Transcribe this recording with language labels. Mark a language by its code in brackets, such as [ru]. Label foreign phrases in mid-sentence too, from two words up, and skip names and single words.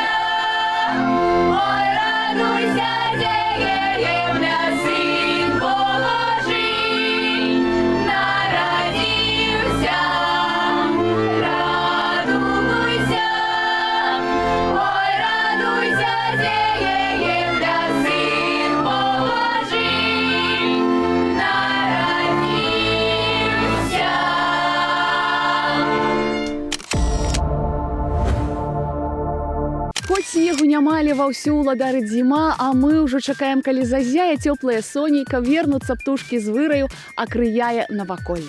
[ru] Ой, радуйся, земля, сын Божий народился. Радуйся, ой, радуйся, земля, сын Божий народился. [be] Хоць снегу няма, але ваўсю ўладарыць зіма, а мы ўжо чакаем, калі зазяе цёплае сонейка, вернуцца птушкі з выраю, акрыяе наваколле.